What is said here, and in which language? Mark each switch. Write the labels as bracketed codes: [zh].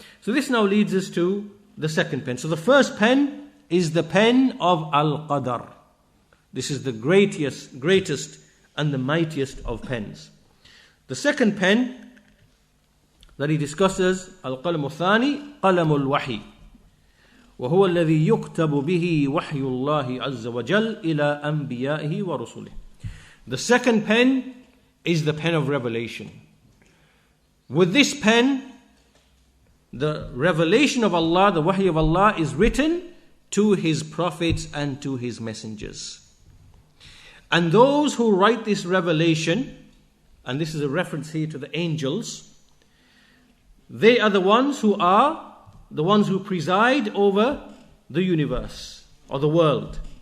[en] So this now leads us to the second pen. So the first pen is the pen of Al-Qadar. This is the greatest and the mightiest of pens. The second pen that he discusses, Al-Qalam al-Thani, Qalam al-Wahi. [ar] وهو الذي يكتب به وحي الله عز وجل إلى أنبيائه ورسله. [en] The second pen is the pen of revelation. With this pen, the revelation of Allah, the wahi of Allah, is written to His prophets and to His messengers. And those who write this revelation, and this is a reference here to the angels, they are the ones who preside over the universe or the world.